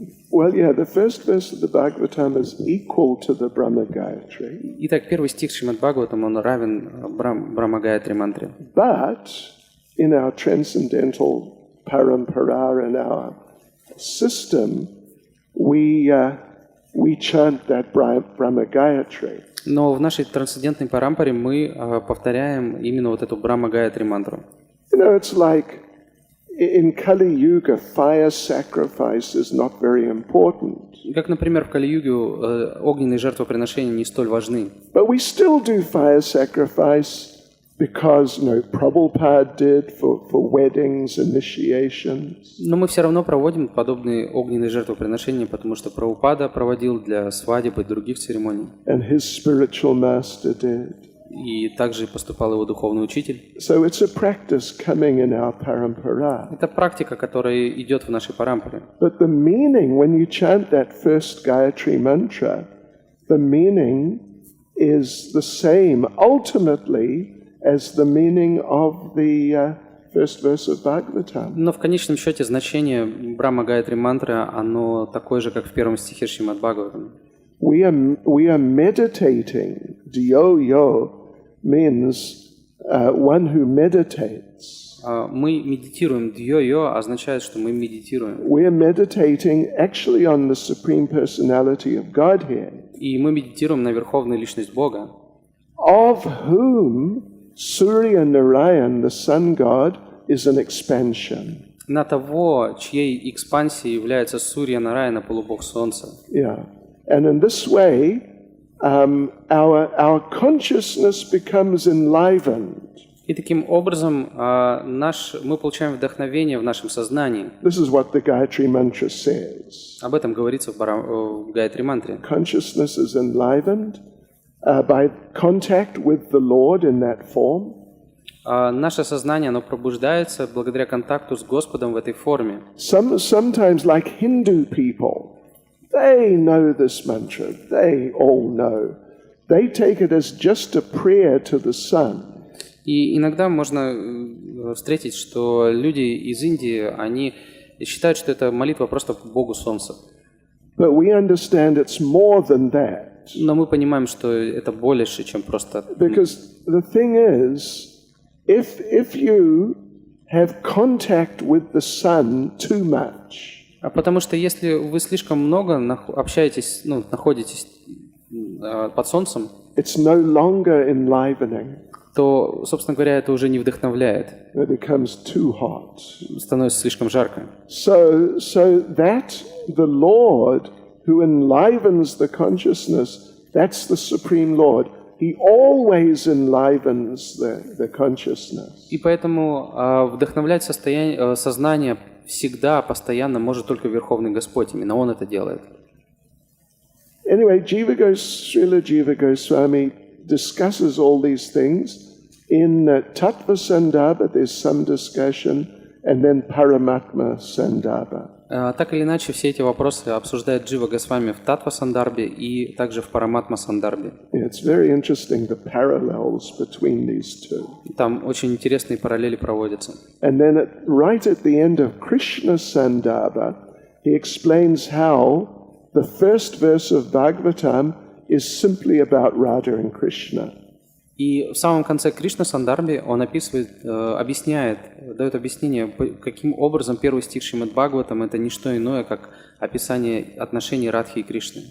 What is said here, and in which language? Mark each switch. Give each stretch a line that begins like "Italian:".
English: Well, yeah, the first verse of the Bhagavatam is equal to the Brahma Gayatri.
Russian: Итак, первый стих Шримад Бхагаватам, он равен Брахма Гаятри мантре.
English: But in our transcendental parampara, in our system, we chant that Brahma Gayatri.
Russian: Но в нашей трансцендентной парампаре мы повторяем именно вот эту Брахма Гаятри мантру.
English: You know, it's like in Kali Yuga, fire sacrifice is not very important.
Russian: Как, например, в Кали-юге огненные жертвоприношения не столь важны.
English: But we still do fire sacrifice because, Prabhupada did for weddings, initiations.
Russian: Но мы все равно проводим подобные огненные жертвоприношения, потому что Прабхупада проводил для свадеб и других церемоний.
English: And his spiritual master did.
Russian: И также поступал его духовный учитель.
English: So it's a practice coming in our parampara.
Russian: Это практика, которая идет в нашей парампаре.
English: But the meaning, when you chant that first Gayatri mantra, the meaning is the same ultimately as the meaning of the first verse of Bhagavatam.
Russian: Но в конечном счете значение Брахма Гаятри мантры, оно такое же, как в первом стихе Шримад Бхагаватам.
English: We are meditating. Dhyo means one who meditates.
Russian: Мы медитируем. Дьё-йо означает, что мы медитируем.
English: We are meditating actually on the Supreme Personality of Godhead.
Russian: И мы медитируем на Верховную Личность Бога.
English: Of whom Surya Narayan, the sun god, is an expansion.
Russian: На того, чьей экспансией является Сурья Нараяна, полубог Солнца.
English: Yeah. And in this way, our consciousness becomes enlivened.
Russian: И таким образом мы получаем вдохновение в нашем сознании.
English: This is what the Gayatri Mantra says.
Russian: Об этом говорится в Гайатри мантре.
English: Consciousness is enlivened by contact with the Lord in that form.
Russian: Наше сознание, оно пробуждается благодаря контакту с Господом в этой форме.
English: Sometimes, like Hindu people, they know this mantra. They all know. They take it as just a prayer to the sun.
Russian: И иногда можно встретить, что люди из Индии, они считают, что это молитва просто Богу Солнца.
English: But we understand it's more than that.
Russian: Но мы понимаем, что это больше, чем просто...
English: Because the thing is, if you have contact with the sun too much,
Russian: Потому что если вы слишком много общаетесь, находитесь под солнцем,
English: it's no longer enlivening.
Russian: то, собственно говоря, это уже не вдохновляет.
English: It becomes too hot.
Russian: Становится слишком жарко.
English: So that the Lord who enlivens the consciousness, that's the Supreme Lord. He always enlivens the consciousness.
Russian: И поэтому вдохновлять сознание всегда, постоянно может только Верховный Господь. Именно Он это делает.
English: Anyway, Srila Jiva Goswami discusses all these things. In Tattva Sandarbha, there's some discussion, and then Paramatma Sandarbha.
Russian: Так или иначе, все эти вопросы обсуждает Джива Госвами в Татва Сандарбе и также в Параматма Сандарбе.
English: It's very interesting, the parallels between these two.
Russian: Там очень интересные параллели проводятся.
English: And then right at the end of Krishna Sandarbha, he explains how the first verse of Bhagavatam is simply about Radha and Krishna.
Russian: И в самом конце Кришна Сандарбе он объясняет, дает объяснение, каким образом первый стих Шримад Бхагаватам это не что иное, как описание отношений Радхи и Кришны.